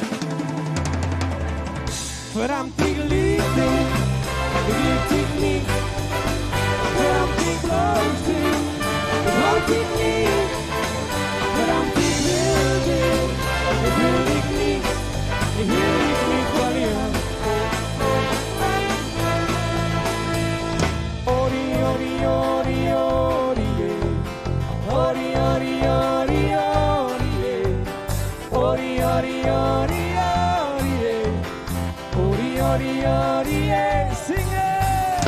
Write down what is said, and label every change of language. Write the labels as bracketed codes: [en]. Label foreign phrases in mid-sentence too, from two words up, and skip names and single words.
[de] Verdammt, ich lieb dich nicht, verdammt, ich brauch dich nicht, verdammt, ich will dich nicht. Ich will dich nicht verlieren. Ori, ori, ori, ori, ori, ori, ori, ori, ori, ori, ori, ori, ori, ori, [en] sing it.